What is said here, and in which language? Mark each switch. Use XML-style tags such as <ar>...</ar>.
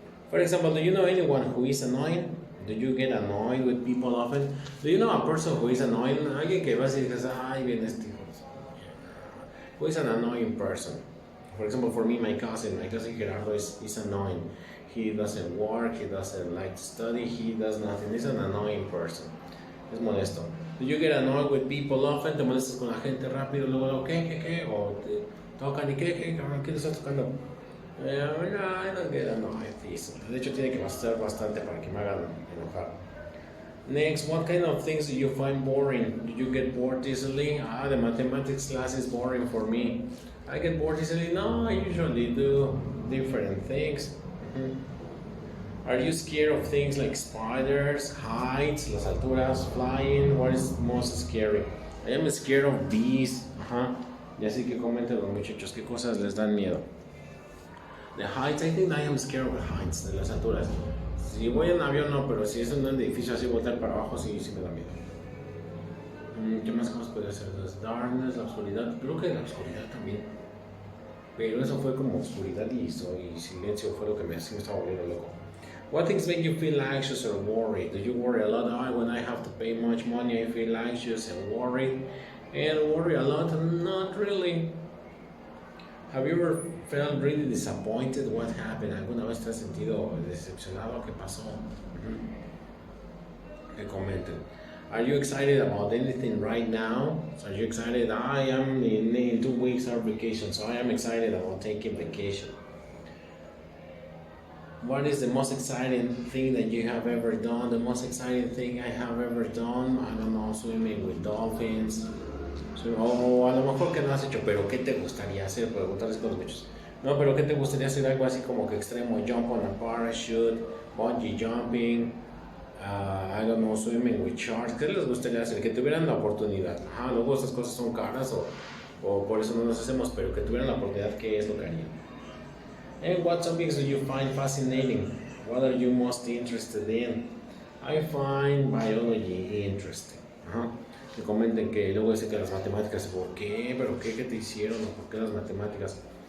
<en>For example, do you know anyone who is annoying? Do you get annoyed with people often? Do you know a person who is annoying?</en> <es>Alguien que vas y dices, ay, viene este hijo.</es> <en>Who is an annoying person? For example, for me, my cousin Gerardo is annoying. He doesn't work, he doesn't like to study, he does nothing. He's an annoying person.</en> <es>Es molesto.</es> <en>Do you get annoyed with people often?</en> <es>¿Te molestas con la gente rápido? Luego, ¿qué? O te tocan y ¿qué? ¿Qué le estás tocando?</es> <en>I don't get annoyed.</en> <es>De hecho, tiene que bastar bastante para que me hagan enojar.</es> <en>Next, what kind of things do you find boring? Do you get bored easily? The mathematics class is boring for me. I get bored easily? No, I usually do different things. Are you scared of things like spiders, heights,</en> <es>las alturas,</es> <en>flying? What is most scary? I am scared of bees.</en> <es>Y así que comenten los muchachos qué cosas les dan miedo.</es> <en>The heights, I think I am scared of the heights,</en> <es>de las alturas. Si voy en avión no, pero si es en un edificio así voltear para abajo sí me da miedo. ¿Qué más cosas puede ser? Darkness, la oscuridad. Creo que la oscuridad también. Pero eso fue como oscuridad y silencio fue lo que me estaba volviendo loco.</es> <en>What things make you feel anxious or worried? Do you worry a lot? When I have to pay much money, I feel anxious and worried. And worry a lot? Not really. Have you ever felt really disappointed? What happened?</en> <es>¿Alguna vez te has sentido decepcionado? ¿Qué pasó? Que comenten.</es> <en>Are you excited about anything right now? So are you excited? I am in 2 weeks our vacation, so I am excited about taking vacation. What is the most exciting thing that you have ever done? The most exciting thing I have ever done, I don't know, swimming with dolphins.</en> <es>O a lo mejor que no has hecho, pero ¿qué te gustaría hacer? Preguntarles con los bichos. No, pero ¿qué te gustaría hacer? Algo así como que extremo,</es> <en>jump on a parachute, bungee jumping, I don't know, swimming with sharks.</en> <es>¿Qué les gustaría hacer? Que tuvieran la oportunidad. Luego estas cosas son caras o por eso no las hacemos, pero que tuvieran la oportunidad, ¿qué es lo que harían?</es> <en>And what topics do you find fascinating? What are you most interested in? I find biology interesting.</en> <es>Que comenten que luego dicen que las matemáticas, ¿por qué? ¿Pero qué te hicieron? ¿O por qué las matemáticas?</es>